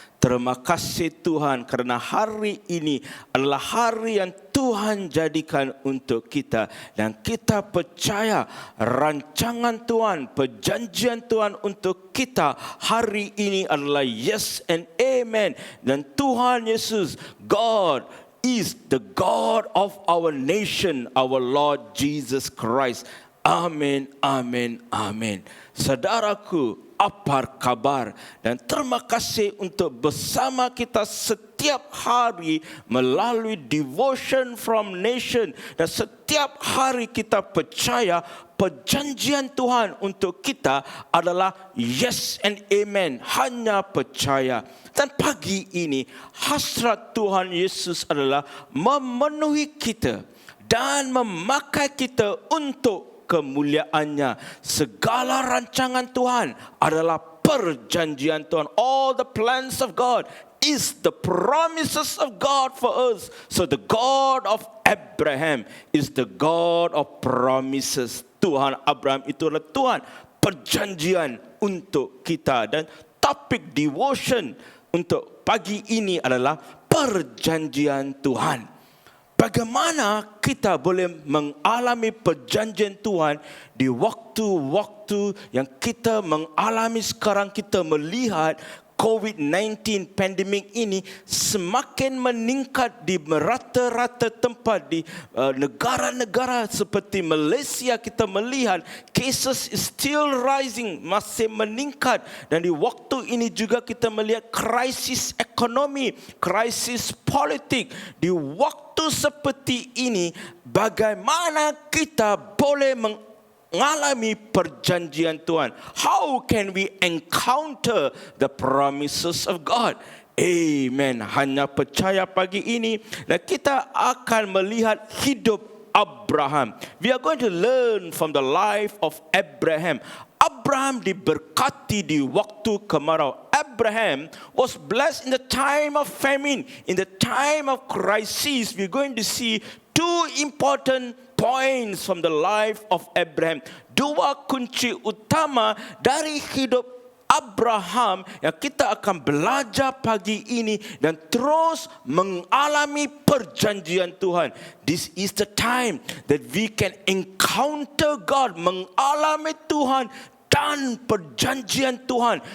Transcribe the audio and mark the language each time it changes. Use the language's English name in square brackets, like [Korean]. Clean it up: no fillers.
[Malay] Terima kasih Tuhan kerana hari ini adalah hari yang Tuhan jadikan untuk kita. Dan kita percaya rancangan Tuhan, perjanjian Tuhan untuk kita hari ini adalah yes and amen. Dan Tuhan Yesus, [English] God is the God of our nation, our Lord Jesus Christ. [Malay] Amin, amin, amin. Saudaraku, apa kabar? Dan terima kasih untuk bersama kita setiap hari melalui Devotion from Nation. Dan setiap hari kita percaya perjanjian Tuhan untuk kita adalah yes and amen, hanya percaya. Dan pagi ini hasrat Tuhan Yesus adalah memenuhi kita dan memakai kita untuk kemuliaannya. Segala rancangan Tuhan adalah perjanjian Tuhan. [English] All the plans of God is the promises of God for us. So the God of Abraham is the God of promises. [Malay] Tuhan Abraham itulah Tuhan perjanjian untuk kita. Dan topik devotion untuk pagi ini adalah perjanjian Tuhan. Bagaimana kita boleh mengalami perjanjian Tuhan di waktu-waktu yang kita mengalami sekarang? Kita melihat COVID-19 pandemik ini semakin meningkat di merata-rata tempat di negara-negara seperti Malaysia. Kita melihat cases is still rising, masih meningkat. Dan di waktu ini juga kita melihat krisis ekonomi, krisis politik. Di waktu seperti ini, bagaimana kita boleh mengalami perjanjian Tuhan? [English] How can we encounter the promises of God? Amen. [Malay] Hanya percaya pagi ini dan kita akan melihat hidup Abraham. [English] We are going to learn from the life of Abraham. [Malay] Abraham diberkati di waktu kemarau. [English] Abraham was blessed in the time of famine. In the time of crisis, we're going to see two important points from the life of Abraham. [Malay] Dua kunci utama dari hidup Abraham yang kita akan belajar pagi ini dan terus mengalami perjanjian Tuhan. [English] This is the time that we can encounter God, mengalami Tuhan dan perjanjian Tuhan.